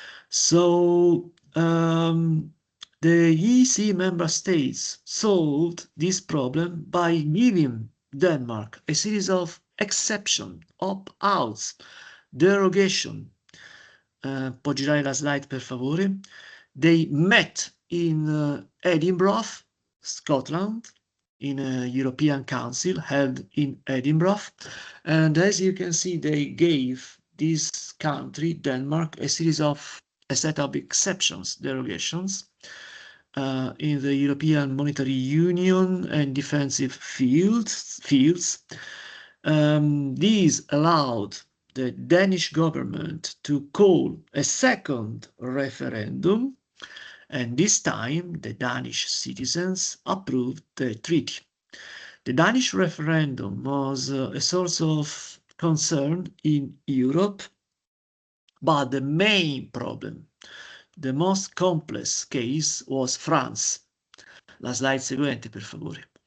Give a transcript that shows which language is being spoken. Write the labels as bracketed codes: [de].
[en] So the EC member states solved this problem by giving Denmark a series of exceptions, opt-outs, derogation. [it] Può girare la slide, per favore. [en] They met in Edinburgh, Scotland, in a European Council held in Edinburgh. And as you can see, they gave this country, Denmark, a set of exceptions, derogations, in the European Monetary Union and defensive fields. These allowed the Danish government to call a second referendum, and this time the Danish citizens approved the treaty. The Danish referendum was a source of concern in Europe, but the main problem, the most complex case, was France. [it] La slide seguente, per favore.